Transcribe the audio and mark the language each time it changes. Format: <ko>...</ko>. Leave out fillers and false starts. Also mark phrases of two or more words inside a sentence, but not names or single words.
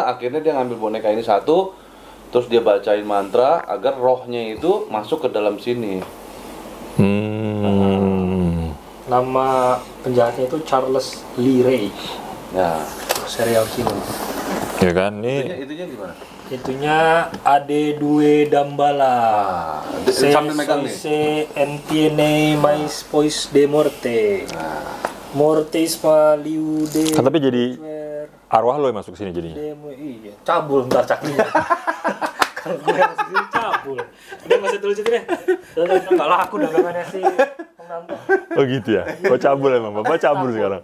<id>Akhirnya dia ngambil boneka ini satu, terus dia bacain mantra agar rohnya itu masuk ke dalam sini. Nama penjahatnya itu Charles Lee Ray. Ya.</id> <en>Serial killer.</en> <id>Ya kan, nih. Itunya gimana? Itunya Ade2 Dambala. Sambil megang nih. Se entiene mais pois de morte. Mortis maliude. Kan tapi jadi arwah lo yang masuk sini jadinya. Iya, cabul ntar cakinya. Kalau gue yang masuk sini cabul. Dia masih tulis itu deh. Enggak laku dagangannya sih. Oh gitu ya? Kok cabul emang? Bapak cabul sekarang?</id>